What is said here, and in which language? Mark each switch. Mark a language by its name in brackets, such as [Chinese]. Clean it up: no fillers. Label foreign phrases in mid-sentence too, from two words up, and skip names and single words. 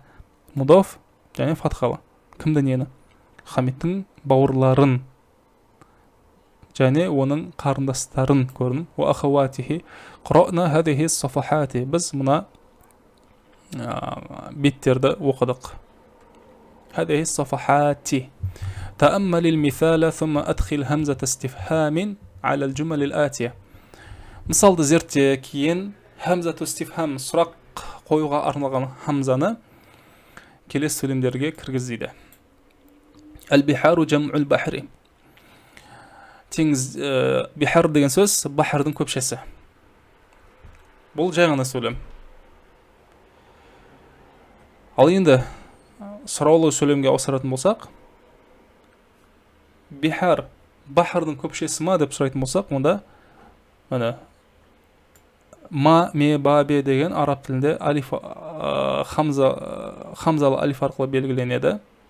[Kazakh] Мудаф және фатхалы. Кімді нені? Хамидтің бауырларын және оның қарындастарын көрдім. [Arabic] وأخواته. قرأنا هذه الصفحات. [Kazakh] Біз мұна беттерді оқыдық. [Arabic] هذه الصفحات تأمل المثال ثم أدخل همزة استفهام على الجمل الآتية. [Kazakh] Мысалды зерте кейін [Arabic] همزة استفهام [Kazakh] сұрақ қоюға арналған хамзаны келесі сөйлемдерге кіргізді. [Arabic] البحار جمع البحر. [Kazakh] Теңіз, бихар деген сөз бахардың көпшесі. Бұл жай ғана сөйлем. Ал енді сұраулы сөйлемге ауыстыратын болсақ, бихар, бахардың көпшесі ма деп сұрайтын болсақ, онда ма, ме, ба, бе деген араб тілінде алиф, хамзалы алиф арқылы белгіленеді.